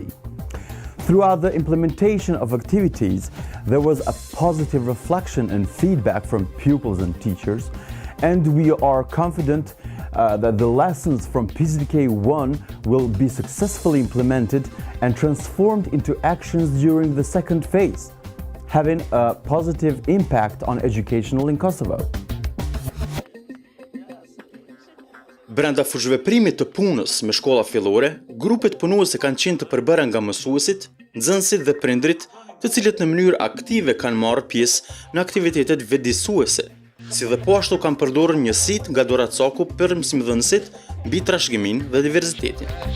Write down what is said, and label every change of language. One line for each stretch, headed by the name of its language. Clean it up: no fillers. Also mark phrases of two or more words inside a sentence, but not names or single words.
English: Throughout the implementation of activities, there was a positive reflection and feedback from pupils and teachers, and we are confident that the lessons from PCDK 1 will be successfully implemented and transformed into actions during the second phase, having a positive impact on educational in Kosovo.
Albanian: Brenda fushëveprimit të punës me shkolla fillore, grupet punuese kanë qenë të përbërë nga mësuesit, nxënësit dhe prindrit, të cilët në mënyrë aktive kanë marrë pjesë në aktivitetet vëdësuese, si dhe po ashtu kanë përdorur njësitë nga Doracaku për mësimdhënësit mbi trashëgiminë dhe diversitetin.